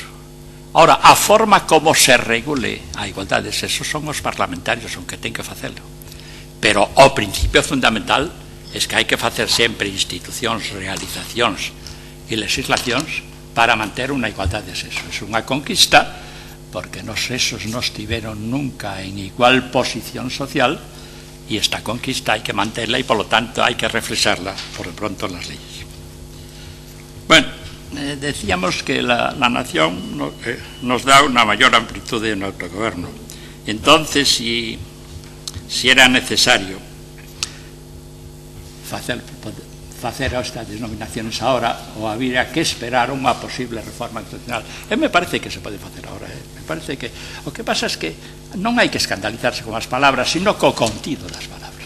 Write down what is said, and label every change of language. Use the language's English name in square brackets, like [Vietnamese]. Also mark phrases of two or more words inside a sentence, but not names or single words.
[Galician] Ahora, a forma como se regule a igualdade de sexo son os parlamentarios os que ten que facelo, pero o principio fundamental é que hai que facer sempre institucións, realizacións e legislacións para manter unha igualdade de sexo. É unha conquista porque os sexos non estiveron nunca en igual posición social e esta conquista hai que manterla e, polo tanto, hai que reflexarla por de pronto nas leyes. [Spanish] Bueno, decíamos que la nación nos da una mayor amplitud en el autogobierno. Entonces, si era necesario [Galician] facer estas denominaciones ahora ou habría que esperar unha posible reforma constitucional. [Spanish] Me parece que [Galician] se pode facer ahora. [Spanish] Me parece que [Galician] o que pasa é que non hai que escandalizarse con as palabras, sino co contido das palabras.